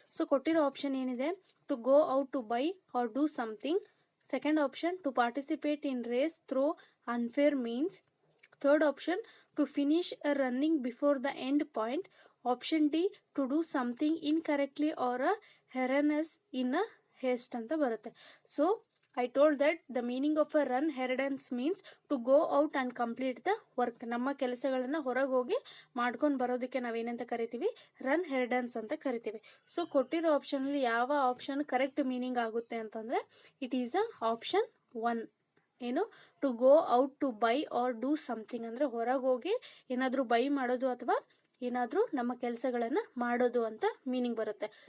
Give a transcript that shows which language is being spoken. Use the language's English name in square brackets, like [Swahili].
[Kannada] So ಕೊಟ್ಟಿರೋ option ಏನಿದೆ, [English] To go out to buy or do something. Second option to participate in race through unfair means. Third option to finish a running before the end point. Option D to do something incorrectly or a errands in a haste [Kannada] ಅಂತ ಬರುತ್ತೆ. [English] So I told that the meaning of a run heraldance means to go out and complete the work. [Kannada] ನಮ್ಮ ಕೆಲಸಗಳನ್ನು ಹೊರಗೆ ಹೋಗಿ ಮಾಡ್ಕೊಂಡು ಬರೋದಕ್ಕೆ ನಾವೇನಂತ ಕರಿತೀವಿ, ರನ್ ಹೆರಡನ್ಸ್ ಅಂತ ಕರಿತೀವಿ. ಸೊ ಕೊಟ್ಟಿರೋ ಆಪ್ಷನಲ್ಲಿ ಯಾವ ಆಪ್ಷನ್ ಕರೆಕ್ಟ್ ಮೀನಿಂಗ್ ಆಗುತ್ತೆ ಅಂತಂದರೆ [English] It is a option 1. [Kannada] ಏನು, [English] to go out to buy or do something [Kannada] ಅಂದರೆ ಹೊರಗೆ ಹೋಗಿ ಏನಾದರೂ ಬೈ ಮಾಡೋದು ಅಥವಾ ಏನಾದರೂ ನಮ್ಮ ಕೆಲಸಗಳನ್ನು ಮಾಡೋದು ಅಂತ ಮೀನಿಂಗ್ ಬರುತ್ತೆ.